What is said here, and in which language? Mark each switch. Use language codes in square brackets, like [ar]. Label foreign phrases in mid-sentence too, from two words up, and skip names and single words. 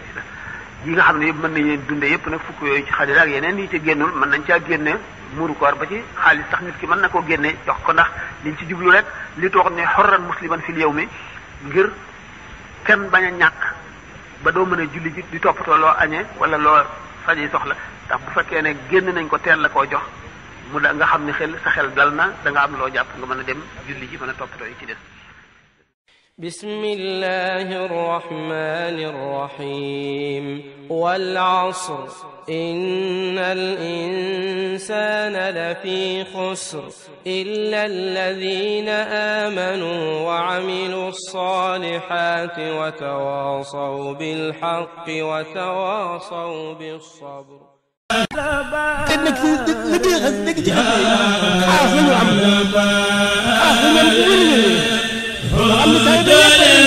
[wo] yi nga xam ne yëpp mën nañ leen dundee yëpp nag fukk yooyu ci xadira ak yeneen yi ci génnul mën nañ caa génne muuru koor ba ci xaalis sax nit ki mën na koo génne jox ko ndax liñ ci jublu rek li toog ne xorran musliman [ar] في اليوم [wo] ngir kenn bañ a ñàkk ba doo mën a julli ji di toppatoo loo añee wala loo faji soxla ndax bu fekkee ne génn nañ ko teel la koo jox mu da nga xam ne sa xel dal na da nga am loo jàpp nga mën a dem julli ji mën a toppatoo yi ci des [ar] بسم الله الرحمن الرحيم والعصر إن الإنسان لفي خسر إلا الذين آمنوا وعملوا الصالحات وتواصوا بالحق وتواصوا بالصبر. [wo] te nag liggéey xas dëgg ci xas yi xaas la ñu am xaas la ñu am ci wér-wér xam ne